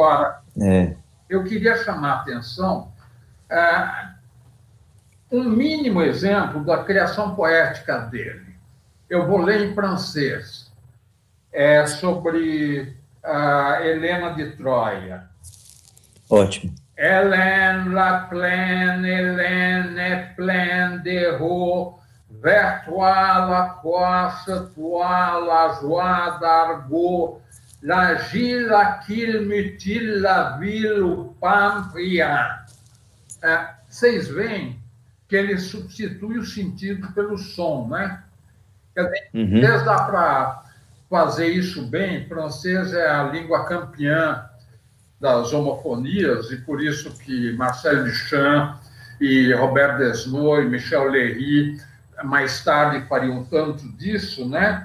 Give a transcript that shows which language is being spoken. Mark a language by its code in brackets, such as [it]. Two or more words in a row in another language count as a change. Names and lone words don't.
[pt] Agora, eu queria chamar a atenção um mínimo exemplo da criação poética dele. Eu vou ler em francês. É sobre a Helena de Troia. Ótimo. [fr] Hélène la plaine, Hélène est pleine de roues, vers toi la course, toi la joie d'argot, la gile, qu'il mutile, la ville, o pamprian. [pt] Vocês veem que ele substitui o sentido pelo som, né? Quer dizer, dá para fazer isso bem. Francês é a língua campeã das homofonias, e por isso que Marcel Duchamp e Robert Desnoyers e Michel Léry mais tarde fariam tanto disso, né?